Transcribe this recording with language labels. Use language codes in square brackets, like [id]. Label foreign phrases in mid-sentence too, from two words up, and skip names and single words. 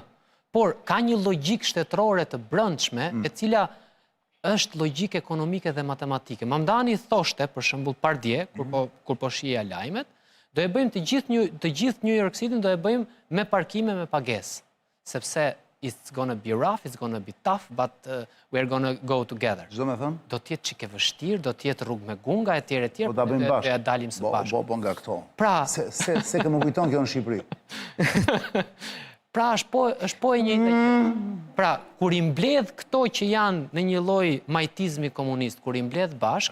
[sq] Por ka një logjik shtetërore të brendshme, e cila është logjik ekonomike dhe matematike. Mamdani thoshte, për shembull pardje, kur po shihja lajmet, do e bëjmë të gjithë New York City do e bëjmë me parkime me pagesë, sepse [en] it's gonna be rough, it's gonna be tough, but we're gonna go together. [sq] Çdo më thën? Do të jetë çike vështirë, do të jetë rrugë me gunga etj. Po ta bëjmë bashkë. Ja dalim së bashku. Po nga këto. Pra, se që më kujton kjo në Shqipëri. Pra, është po e njëjta gjë. Pra, kur i mbledh këto që janë në një lloj majtizmi komunist, kur i mbledh bashkë,